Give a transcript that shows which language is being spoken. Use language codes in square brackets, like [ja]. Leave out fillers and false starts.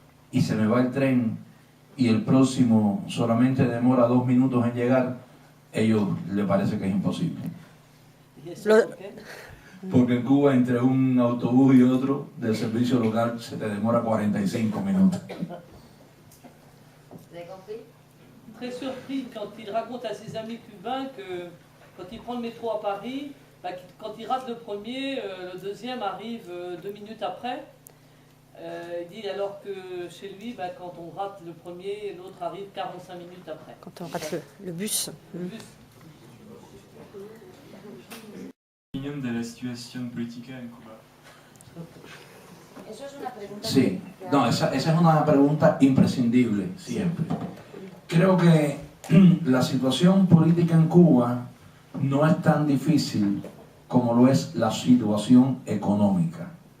[es] Y se me va el tren y el próximo solamente demora 2 minutos en llegar, a ellos les parece que es imposible. ¿Y eso por qué? Porque en Cuba entre un autobús y otro del servicio local se te demora 45 minutos. [fr] Très surpris quand il raconte à ses amis cubains que quand il prend le métro à Paris, quand il rate le premier, le deuxième arrive 2 minutes après. Il dit alors que chez lui, bah, quand on rate le premier, l'autre arrive 45 minutes après. Quand on rate le bus. Le bus. [es] Opinión de la situación política en Cuba. Eso es una pregunta. Sí, no, esa es una pregunta imprescindible siempre. Creo que la situación política en Cuba no es tan difícil como lo es la situación económica.